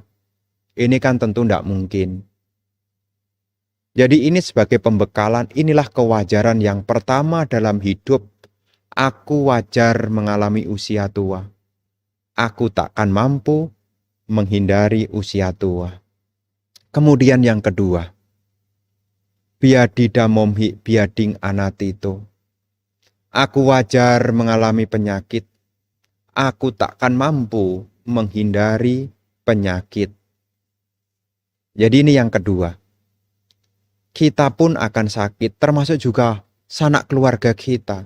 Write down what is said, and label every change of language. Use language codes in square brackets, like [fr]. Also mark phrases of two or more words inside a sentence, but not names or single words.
[id] Ini kan tentu tidak mungkin. Jadi ini sebagai pembekalan, inilah kewajaran yang pertama dalam hidup, Aku wajar mengalami usia tua. Aku takkan mampu menghindari usia tua. Kemudian yang kedua, biadida momhi biading anatito. Aku wajar mengalami penyakit. Aku takkan mampu menghindari penyakit. Jadi ini yang kedua. Kita pun akan sakit, termasuk juga sanak keluarga kita.